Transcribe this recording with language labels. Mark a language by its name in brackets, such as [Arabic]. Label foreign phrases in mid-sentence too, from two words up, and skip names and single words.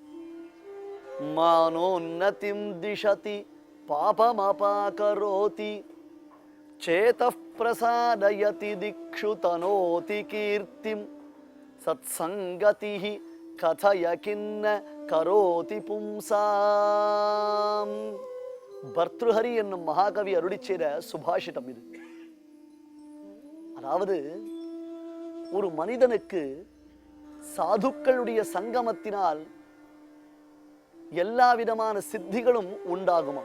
[Sanskrit] मानोन्नतिं दिशति पापमपाकरोति चेतः प्रसादयति दिक्षु तनोति कीर्तिं सत्सङ्गतिः कथय किन्न करोति पुंसाम्. [Tamil] பர்த்ருஹரி என்னும் மகாகவி அருளிச் செய்த சுபாஷிதம் இது. அதாவது ஒரு மனிதனுக்கு சாதுக்களுடைய சங்கமத்தினால் எல்லா விதமான சித்திகளும் உண்டாகுமா.